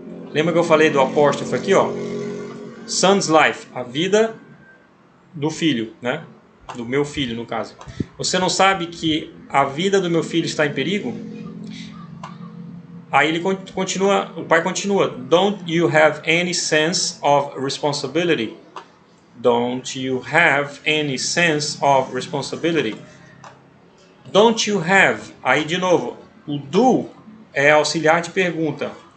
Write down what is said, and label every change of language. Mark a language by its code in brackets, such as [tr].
[pt] Lembra que eu falei do apóstrofo aqui, ó? Son's life, a vida do filho, né? Do meu filho, no caso. Você não sabe que a vida do meu filho está em perigo? Aí ele continua, o pai continua. [en] Don't you have any sense of responsibility? Don't you have any sense of responsibility? Don't you have? [pt] Aí de novo, o do é auxiliar de pergunta.